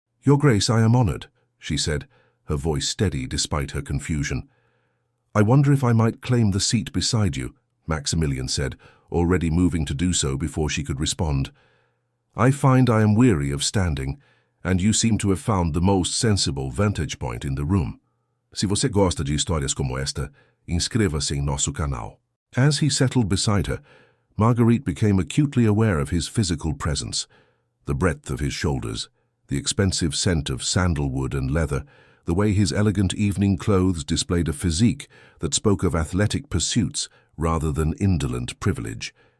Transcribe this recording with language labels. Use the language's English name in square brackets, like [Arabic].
[English] "Your Grace, I am honored," she said, her voice steady despite her confusion. "I wonder if I might claim the seat beside you," Maximilian said, already moving to do so before she could respond. "I find I am weary of standing, and you seem to have found the most sensible vantage point in the room. [Portuguese] Se você gosta de histórias como esta, inscreva-se em nosso canal." [English] As he settled beside her, Marguerite became acutely aware of his physical presence, the breadth of his shoulders, the expensive scent of sandalwood and leather, the way his elegant evening clothes displayed a physique that spoke of athletic pursuits rather than indolent privilege.